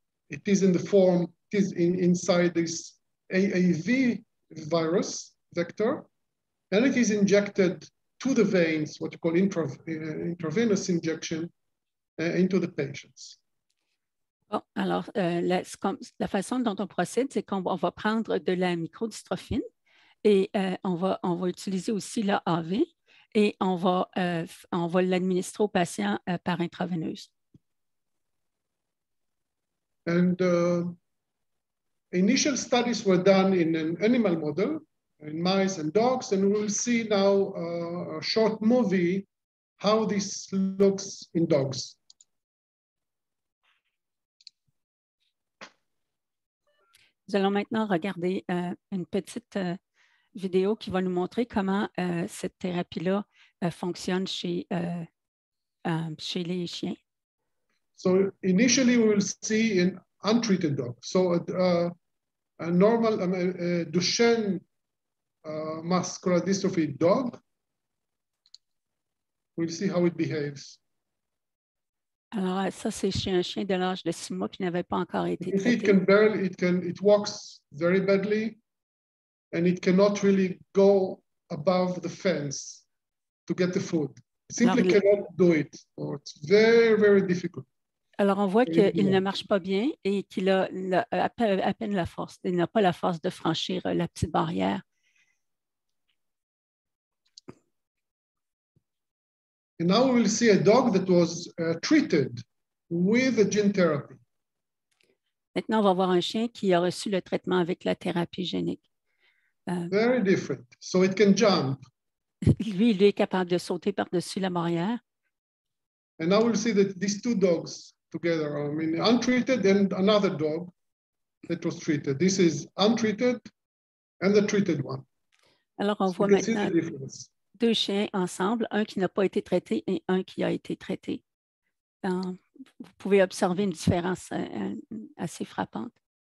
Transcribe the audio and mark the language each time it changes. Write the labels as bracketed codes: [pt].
[en] It is in the form, it is inside this AAV virus vector, and it is injected to the veins, what you call intravenous injection, into the patients. [fr] Bon, alors, la façon dont on procède, c'est qu'on va prendre de la microdystrophine et on va utiliser aussi l'AAV et on va l'administrer aux patients par intraveineuse. [en] And initial studies were done in an animal model, in mice and dogs, and we'll see now a short movie how this looks in dogs. [fr] Nous allons maintenant regarder une petite vidéo qui va nous montrer comment cette thérapie-là fonctionne chez les chiens. [en] So initially we will see an untreated dog. So a normal Duchenne muscular dystrophy dog, we'll see how it behaves. [fr] Alors, ça, c'est chez un chien de l'âge de 6 mois qui n'avait pas encore été [en] You see, [fr] traité. [en] it walks very badly, and it cannot really go above the fence to get the food. It simply cannot do it, or it's very difficult. [fr] Alors, on voit qu'il ne marche pas bien et qu'il a à peine la force. Il n'a pas la force de franchir la petite barrière. [en] And now we will see a dog that was treated with a gene therapy. [fr] Maintenant, on va voir un chien qui a reçu le traitement avec la thérapie génique. [en] Very different. So it can jump. [fr] Lui, il est capable de sauter par-dessus la barrière. [en] And now we'll see that these two dogs together, I mean, untreated and another dog that was treated. This is untreated and the treated one. [fr] Alors, on voit maintenant deux chiens ensemble, un qui n'a pas été traité et un qui a été traité. Vous pouvez observer une différence assez frappante.